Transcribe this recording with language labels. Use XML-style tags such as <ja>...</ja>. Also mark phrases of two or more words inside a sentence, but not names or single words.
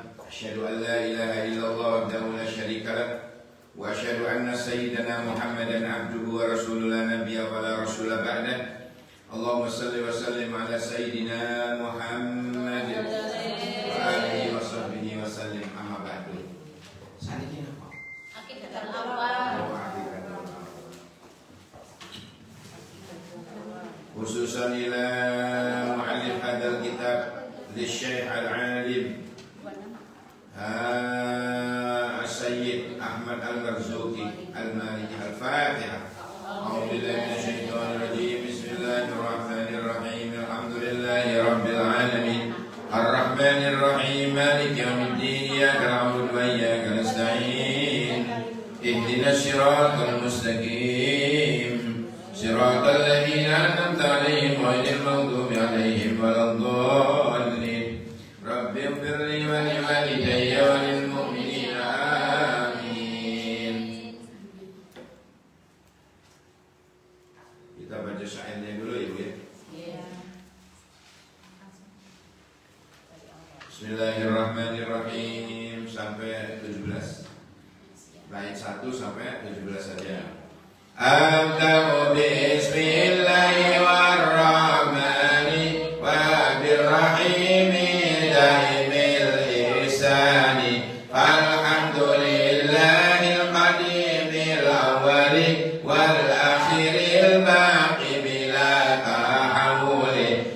<ar>أشهد أن لا إله إلا الله وحده لا شريك له وأشهد أن سيدنا محمدا عبده ورسوله لا نبي ولا رسول بعده. اللهم صل وسلم على سيدنا محمد وعلى آله وصحبه وسلم. أما بعد. Saniki apa? Akikatul awal. خصوصا إلى مؤلف هذا الكتاب الشيخ العالم السيد أحمد المرزوقي المالكي الفاتحة. أعوذ بالله من الشيطان الرجيم بسم الله الرحمن الرحيم. الحمد لله رب العالمين. الرحمن الرحيم مالك يوم الدين. إياك نعبد وإياك نستعين اهدنا الصراط المستقيم. صراط الذين أنعمت عليهم غير المغضوب عليهم ولا الضالين. رب اغفر لي ولوالدي وللمؤمنين آمين.</ar> <id>Kita baca syairnya dulu Ibu ya. Bismillahirrahmanirrahim sampai 17. Bait 1 sampai 17 saja.</id> <ar>أبدأ باسم الله والرحمن وبالرحيم دائم الإحسان. الحمد لله القديم الأول والآخر الباقي بلا تحول.</ar>